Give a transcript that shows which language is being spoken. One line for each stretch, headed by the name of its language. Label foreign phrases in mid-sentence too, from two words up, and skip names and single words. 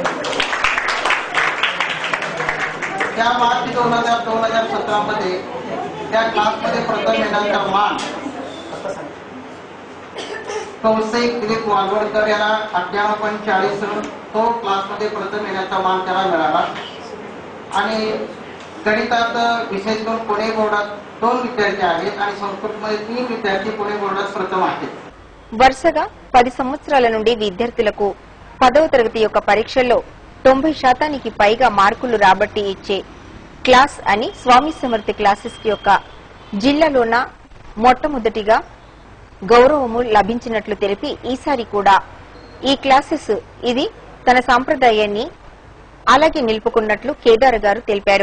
Marathi: त्या मार्च 2017 मध्ये त्या क्लासमध्ये प्रथम येण्याचा मान कौशिक दिलीप वाघोडकर याला 98.40 तो क्लासमध्ये प्रथम येण्याचा मान त्याला मिळाला. आणि गणितात विशेष करून पुणे बोर्डात 2 विद्यार्थी आहेत आणि संस्कृतमध्ये 3 विद्यार्थी पुणे बोर्डात प्रथम आहेत.
Telugu: వరుసగా 10 సంవత్సరాల నుండి విద్యార్థులకు 10వ తరగతి యొక్క పరీక్షల్లో 90% పైగా మార్కులు రాబట్టి ఇచ్చే క్లాస్ అని స్వామి సమర్థ క్లాసెస్ యొక్క జిల్లాలోన మొట్టమొదటిగా గౌరవము లభించినట్లు తెలిపి ఈసారి కూడా ఈ క్లాసెస్ ఇది తన సంప్రదాయాన్ని అలాగే నిలుపుకున్నట్లు కేదార్ గారు తెలిపారు.